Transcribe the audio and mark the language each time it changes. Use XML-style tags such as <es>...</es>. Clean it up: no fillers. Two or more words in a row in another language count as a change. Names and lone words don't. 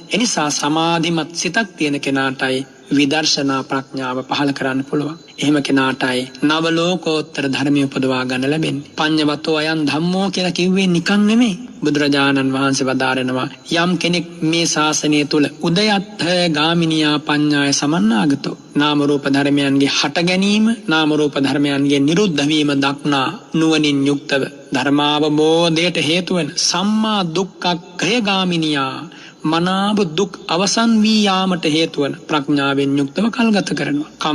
<si>එනිසා සමාධිමත් සිතක් තියෙන කෙනාටයි විදර්ශනා ප්‍රඥාව පහළ කරන්න පුළුවන්. එහෙම කෙනාටයි නව ලෝකෝත්තර ධර්මය උපදවා ගන්න ලැබෙන්නේ.</si> <pi>පඤ්ඤවතෝ අයං ධම්මෝ</pi> <si>කියලා කිව්වේ නිකන් නෙමෙයි. බුදුරජාණන් වහන්සේ වදාරනවා යම් කෙනෙක් මේ ශාසනය තුල</si> <pi>උදයත්ථ ගාමිනියා පඤ්ඤාය සමන්නාගතෝ</pi> <si>නාම රූප ධර්මයන්ගේ හට ගැනීම, නාම රූප ධර්මයන්ගේ නිරුද්ධ වීම දක්නා නුවණින් යුක්තව ධර්මාවබෝධයට හේතු වෙන</si> <pi>සම්මා දුක්ඛක්ඛය ගාමිනියා</pi> <si>මනාව දුක් අවසන් වී යාමට හේතු වන ප්‍රඥාවෙන් යුක්තව කල්ගත කරනවා.</si>